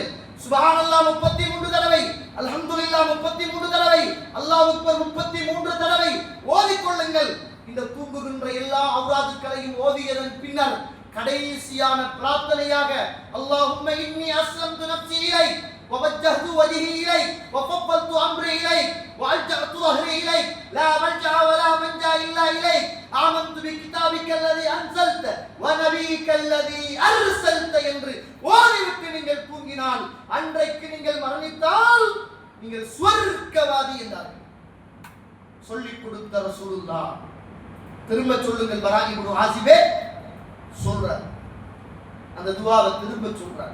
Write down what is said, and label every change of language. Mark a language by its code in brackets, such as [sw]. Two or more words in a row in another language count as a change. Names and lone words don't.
[ta] சுப்ஹானல்லாஹ் 33 தடவை, அல்ஹம்துலில்லாஹ் 33 தடவை, [ar] الله أكبر [ta] 33 தடவை ஓதிக் கொள்ளுங்கள். இந்த தூங்குகின்ற எல்லா அவுராதுக்களையும் ஓதியதன் பின்னர் கடைசியான பிரார்த்தனையாக [ar] اللهم إني أسلمت نفسي إليك ووجهت وجهي إليك وفوضت أمري إليك وألجأت ظهري إليك لا ملجأ ولا منجا إلا إليك آمنت بكتابك الذي أنزلت ونبيك الذي أرسلت [ta] என்று ஓதிவிட்டு நீங்கள் தூங்கினால் அன்றைக்கு நீங்கள் மரணித்தால் நீங்கள் சுவர்க்கவாதி என்றார்கள். சொல்லிக் கொடுத்த ரசூலுல்லாஹ். திரும்ப சொல்லுங்கள், பரா இப்னு ஆசிபே சொல்றார், அந்த துஆவை திரும்ப சொல்றார்.